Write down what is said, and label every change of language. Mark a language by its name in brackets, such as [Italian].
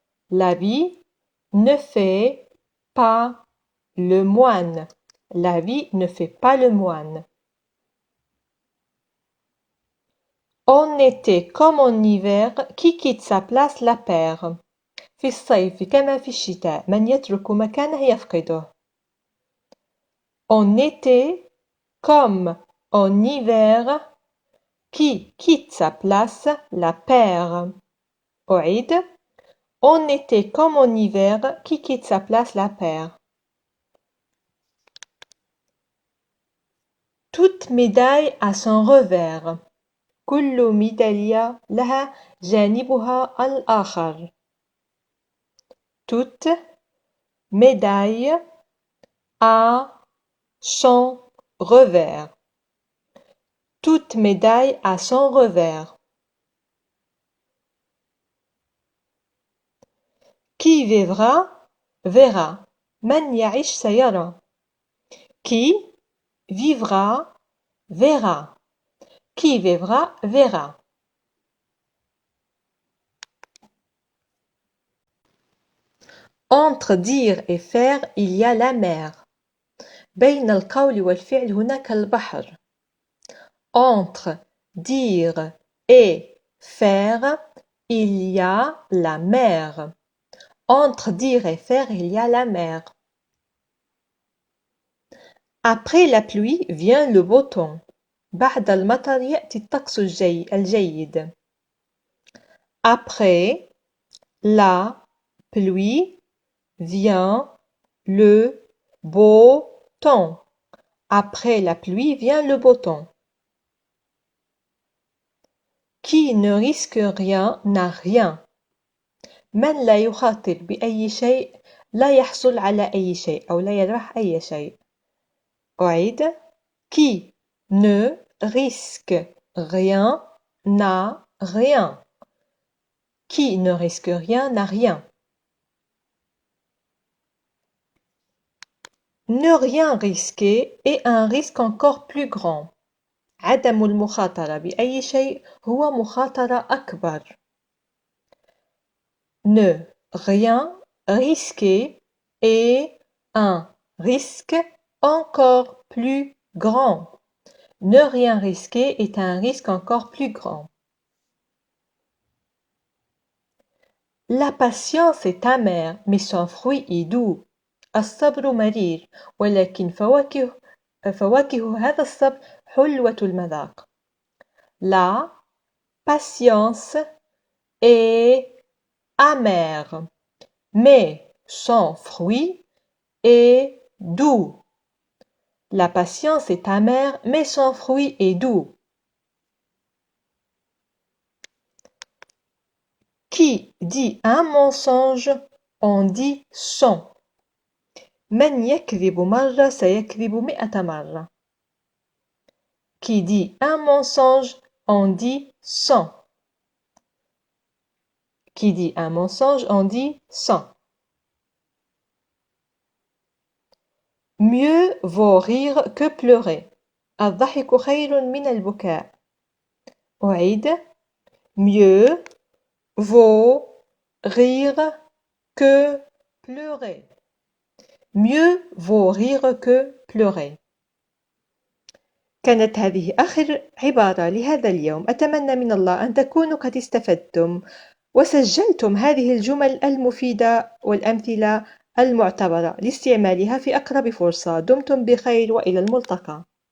[French] L'habit ne fait pas le moine. L'habit ne fait pas le moine. En été comme en hiver, qui quitte sa place la perd. [Arabic] في الصيف كما في الشتاء من يترك مكانه يفقده. [French] En été comme en hiver, qui quitte sa place la perd. [Arabic] أعيد. [French] En été comme en hiver, qui quitte sa place la perd. Toute médaille a son revers. [Arabic] كل ميدالية لها جانبها الآخر. [French] Toute médaille à son revers. Toute médaille a son revers. Qui vivra verra. [Arabic] من يعيش سيرى. [French] Qui vivra verra. Qui vivra verra. Entre dire et faire, il y a la mer. [Arabic] بين القول والفعل هناك البحر. [French] Entre dire et faire, il y a la mer. Entre dire et faire, il y a la mer. Après la pluie vient le beau temps. [Arabic] بعد المطر يأتي الطقس الجيد. [French] Après la pluie vient le beau temps. Après la pluie vient le beau temps. Qui ne risque rien n'a rien. [Arabic] من لا يخاطر بأي شيء لا يحصل على أي شيء أو لا يربح أي شيء. أعيد. [French] Qui ne risque rien n'a rien. Qui ne risque rien n'a rien. Ne rien risquer est un risque encore plus grand. [Arabic] عدم المخاطرة بأي شيء هو مخاطرة أكبر. [French] Ne rien risquer est un risque encore plus grand. Ne rien risquer est un risque encore plus grand. La patience est amère, mais son fruit est doux. [Arabic] الصبر مرير، ولكن فواكه هذا الصبر حلوة المذاق. [French] La patience est amère, mais son fruit est doux. La patience est amère, mais son fruit est doux. Qui dit un mensonge en dit 100. [Arabic] من يكذب مرة سيكذب 100 مرة. [French] Qui dit un mensonge en dit 100. Qui dit un mensonge en dit 100. Mieux vaut rire que pleurer. [Arabic] الضحك خير من البكاء. أعيد. [French] Mieux vaut rire que pleurer. Mieux vaut rire que pleurer. [Arabic] كانت هذه آخر عبارة لهذا اليوم. أتمنى من الله أن تكونوا قد استفدتم وسجلتم هذه الجمل المفيدة والأمثلة المعتبرة لاستعمالها في أقرب فرصة. دمتم بخير وإلى الملتقى.